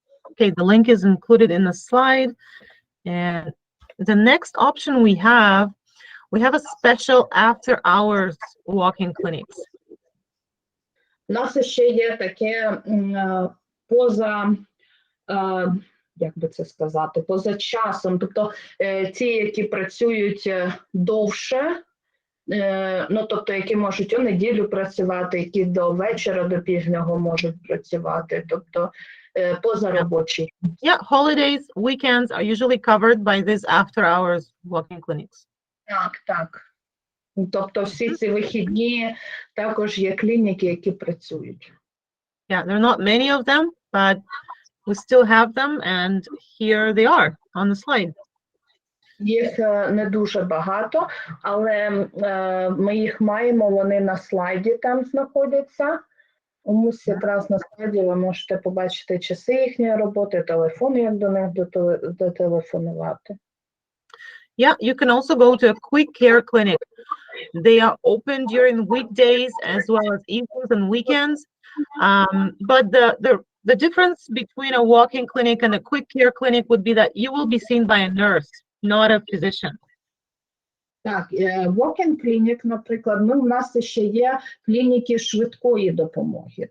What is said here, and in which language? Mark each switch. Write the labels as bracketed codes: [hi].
[en] Okay, the link is included in the slide, and the next option we have a special after-hours walk-in clinics. [uk] У нас ще є таке поза, як би це сказати, поза часом. Тобто ті, які працюють довше, Ну, тобто, які можуть у неділю працювати, які до вечора, до пізнього можуть працювати, тобто позаробочі. [en] Yeah, holidays, weekends are usually covered by these after-hours walk-in clinics. [uk] Так. Тобто всі ці вихідні також є клініки, які працюють. [en] Yeah, there are not many of them, but we still have them, and here they are on the slide. [uk] Їх не дуже багато, але ми їх маємо, вони на слайді там знаходяться. Ось якраз на слайді ви можете побачити часи їхньої роботи, телефони, як до них дотелефонувати. [en] Yeah, you can also go to a quick care clinic. They are open during weekdays as well as evenings and weekends. But the difference between a walk-in clinic and a quick care clinic would be that you will be seen by a nurse, not a physician. [uk] Так, walk-in клінік, наприклад, у нас ще є клініки швидкої допомоги.